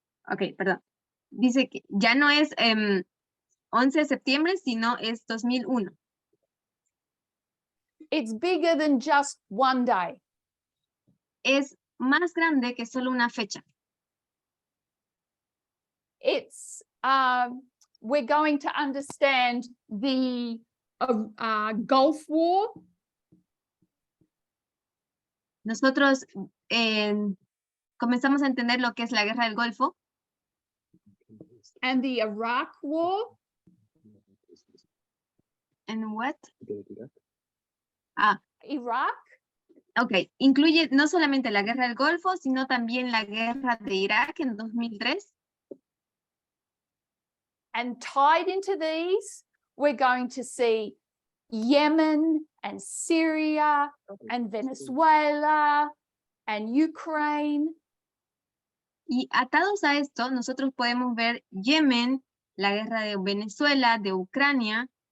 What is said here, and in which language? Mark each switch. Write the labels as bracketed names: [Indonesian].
[Spanish] Ok, perdón. Dice que ya no es 11 de septiembre, sino es 2001. [English] It's bigger than just one day. [Spanish] Es más grande que solo una fecha. [English] It's we're going to understand the Gulf War. [Spanish] Nosotros comenzamos a entender lo que es la Guerra del Golfo. [English] And the Iraq War. And what? Iraq. [Spanish] Ok, incluye no solamente la Guerra del Golfo, sino también la Guerra de Irak en 2003. [English] And tied into these, we're going to see Yemen and Syria and Venezuela and Ukraine. [Spanish] Y atados a esto, nosotros podemos ver Yemen, la guerra de Venezuela, de Ucrania,